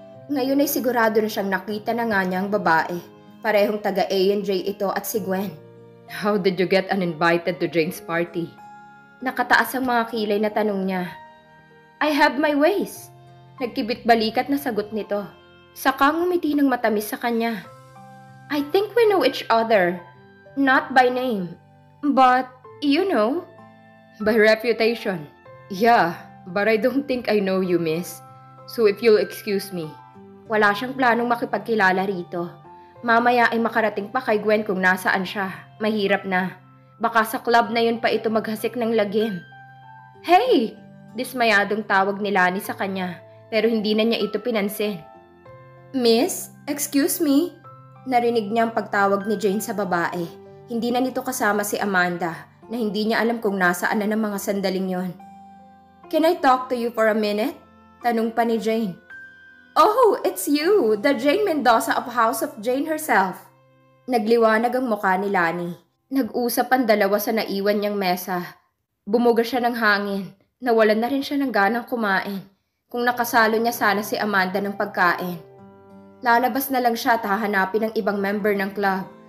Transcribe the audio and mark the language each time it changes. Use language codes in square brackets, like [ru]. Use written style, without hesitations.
[tl] Ngayon ay sigurado na siyang nakita na nga niya ang babae. Parehong taga A&J ito at si Gwen. [en] How did you get uninvited to Jane's party? [tl] Nakataas ang mga kilay na tanong niya. [en] I have my ways. [tl] Nagkibit-balikat na sagot nito. Saka ngumiti ng matamis sa kanya. [en] I think we know each other. Not by name. But, you know. By reputation. Yeah, but I don't think I know you, miss. So if you'll excuse me. [tl] Wala siyang planong makipagkilala rito. Mamaya ay makarating pa kay Gwen kung nasaan siya. Mahirap na. Baka sa club na yun pa ito maghasik ng lagim. Hey! Dismayadong tawag ni Lani sa kanya, pero hindi na niya ito pinansin. [en] Miss, excuse me. [tl] Narinig niya ang pagtawag ni Jane sa babae. Hindi na nito kasama si Amanda, na hindi niya alam kung nasaan na ng mga sandaling yon. [en] Can I talk to you for a minute? [tl] Tanong pa ni Jane. [en] Oh, it's you, the Jane Mendoza of House of Jane herself. [tl] Nagliwanag ang mukha ni Lani. Nag-usap ang dalawa sa naiwan niyang mesa. Bumuga siya ng hangin. Nawalan na rin siya ng ganang kumain. Kung nakasalo niya sana si Amanda ng pagkain. Lalabas na lang siya at hahanapin ng ibang member ng club.